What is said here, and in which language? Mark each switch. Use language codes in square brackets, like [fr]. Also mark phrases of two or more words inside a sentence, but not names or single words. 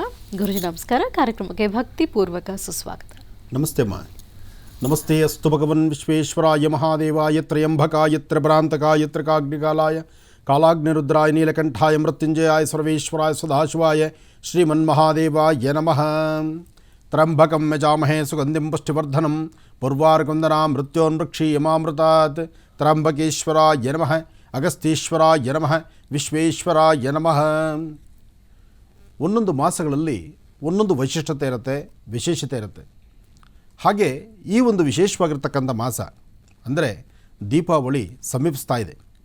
[kn] ಗುರುಜಿ ನಮಸ್ಕಾರ. ಕಾರ್ಯಕ್ರಮಕ್ಕೆ ಭಕ್ತಿಪೂರ್ವಕ ಸುಸ್ವಾಗತ. ನಮಸ್ತೆ ಅಮ್ಮ. [sa] ನಮಸ್ತೆ ಅಸ್ತು ಭಗವನ್ ವಿಶ್ವೇಶ್ವರಾಯ ಮಹಾದೇವಾಯ ತ್ರಯಂಬಕಾಯ ತ್ರಿಭ್ರಾಂತಕಾಯ ತ್ರಿಕಾಗ್ನಿಕಾಲಾಯ ಕಾಲಾಗ್ನಿರುದ್ರಾಯ ನೀಲಕಂಠಾಯ ಮೃತ್ಯುಂಜಯಾಯ ಸರ್ವೇಶ್ವರಾಯ ಸದಾಶಿವಾಯ ಶ್ರೀಮನ್ಮಹಾದೇವಾಯ ನಮಃ. ತ್ರ್ಯಂಬಕಂ ಯಜಾಮಹೇ ಸುಗಂಧಿಂ ಪುಷ್ಟಿವರ್ಧನಂ ಪೂರ್ವಾರ್ಕುಂದನಾಂ ಮೃತ್ಯೋನ್ವೃಕ್ಷೀಯಮಾಮೃತಾತ್. ತ್ರ್ಯಂಬಕೇಶ್ವರಾಯ ನಮಃ, ಅಗಸ್ತೀಶ್ವರಾಯ ನಮಃ, ವಿಶ್ವೇಶ್ವರಾಯ ನಮಃ. [kn] ಒಂದೊಂದು ಮಾಸಗಳಲ್ಲಿ ಒಂದೊಂದು ವೈಶಿಷ್ಟ್ಯತೆ ಇರುತ್ತೆ, ವಿಶೇಷತೆ ಇರುತ್ತೆ. ಹಾಗೆ ಈ ಒಂದು ವಿಶೇಷವಾಗಿರ್ತಕ್ಕಂಥ ಮಾಸ ಅಂದರೆ ದೀಪಾವಳಿ ಸಮೀಪಿಸ್ತಾ ಇದೆ.